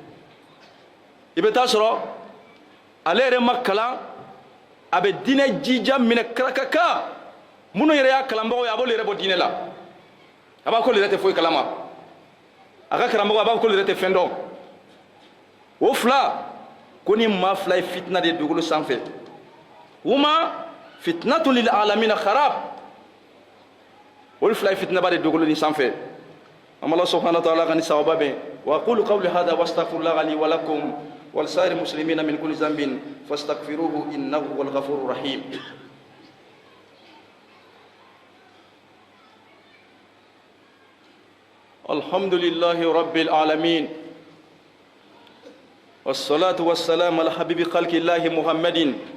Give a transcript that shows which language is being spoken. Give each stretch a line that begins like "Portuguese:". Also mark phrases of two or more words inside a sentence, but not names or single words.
Bambara: i bɛ taa sɔrɔ ale yɛrɛ ma kalan a bɛ diinɛ jija minɛ karaka minnu yɛrɛ y'a kalanbagaw ye a b'olu yɛrɛ bɔ diinɛ la a b'a k'olu yɛrɛ tɛ foyi kalama a ka karamɔgɔ a b'a k'olu yɛrɛ tɛ fɛn dɔn o fila ko ni maa fila ye fitina de ye dugukolo sanfɛ
Arabic: هما فتنة للعالمين خراب
Bambara: olu fila ye fitinaba de ye dugukolo ni sanfɛ an bɛ Ala
Arabic: سبحانه وتعالى
Bambara: ka ni sababa bɛn
Arabic: وأقول قولي هذا وأستغفر الله لي ولكم ولسائر المسلمين من كل ذنب فاستغفروه إنه هو الغفور الرحيم الحمد لله رب العالمين والصلاة والسلام على حبيب خلق الله محمد